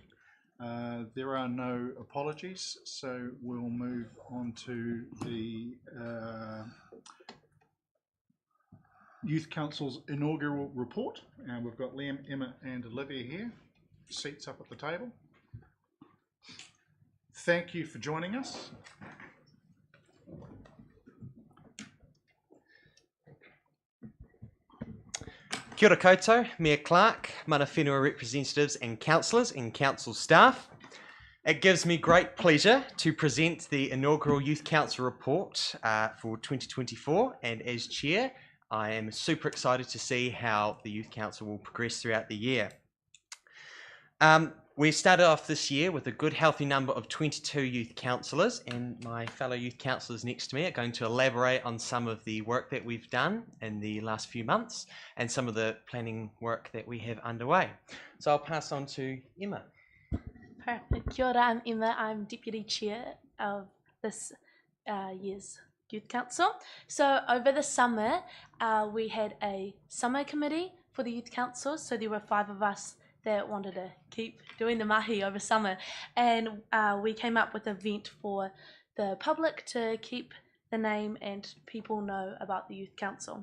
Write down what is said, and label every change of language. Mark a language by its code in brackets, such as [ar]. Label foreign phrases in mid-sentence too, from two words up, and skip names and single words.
[en] There are no apologies, so we'll move on to the Youth Council's inaugural report. And we've got Liam, Emma and Olivia here, seats up at the table. Thank you for joining us. [mi] Kia ora koutou, [en] Mayor Clark, [mi] mana whenua [en] representatives and councillors and council staff. It gives me great pleasure to present the inaugural Youth Council report for 2024, and as Chair, I am super excited to see how the Youth Council will progress throughout the year. We started off this year with a good healthy number of 22 youth councillors, and my fellow youth councillors next to me are going to elaborate on some of the work that we've done in the last few months and some of the planning work that we have underway. So I'll pass on to Emma. Perfect. [mi] Kia ora, [en] I'm Emma. I'm Deputy Chair of this year's Youth Council. So over the summer, we had a summer committee for the Youth Council. So there were 5 of us that wanted to keep doing the mahi over summer, and we came up with an event for the public to keep the name and people know about the Youth Council.